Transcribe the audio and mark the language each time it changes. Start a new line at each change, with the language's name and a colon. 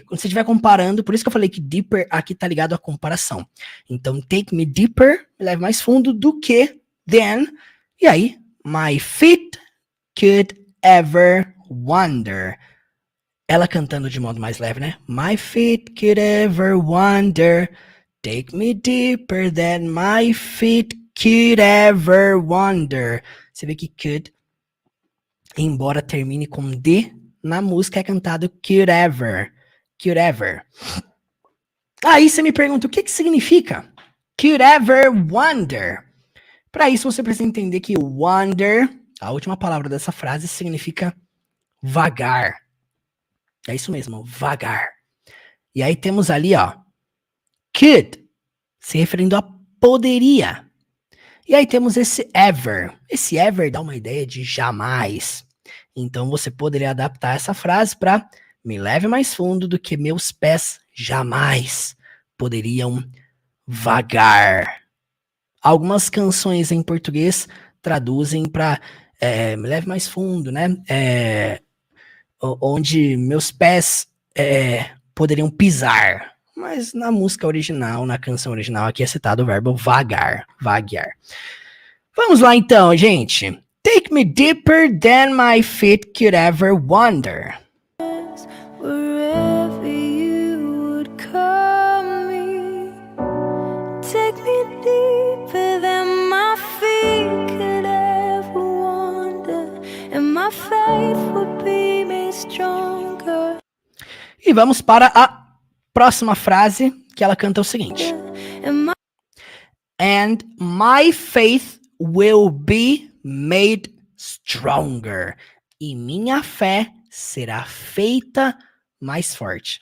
Portuguese: Quando você estiver comparando, por isso que eu falei que deeper aqui está ligado à comparação. Então,
English: take me deeper,
Portuguese: me leve mais fundo do que than, e aí,
English: my feet could ever wander.
Portuguese: Ela cantando de modo mais leve, né?
English: My feet could ever wander, take me deeper than my feet could ever wander.
Portuguese: Você vê que could, embora termine com D, na música é cantado
English: could ever, could ever.
Portuguese: Aí você me pergunta, o que significa
English: could ever wander?
Portuguese: Para isso você precisa entender que wander, a última palavra dessa frase, significa vagar. É isso mesmo, vagar. E aí temos ali, ó, could, se referindo a poderia. E aí temos esse ever. Esse ever dá uma ideia de jamais. Então você poderia adaptar essa frase para me leve mais fundo do que meus pés jamais poderiam vagar. Algumas canções em português traduzem para me leve mais fundo, né? Onde meus pés poderiam pisar. Mas na música original, na canção original, aqui é citado o verbo vagar, vaguear. Vamos lá então, gente.
English: Take me deeper than my feet could ever wander. Wherever you would call me, take me deeper than my feet could ever wander, and my faith would be made stronger.
Portuguese: E vamos para a próxima frase, que ela canta o seguinte:
English: And my faith will be made stronger.
Portuguese: E minha fé será feita mais forte.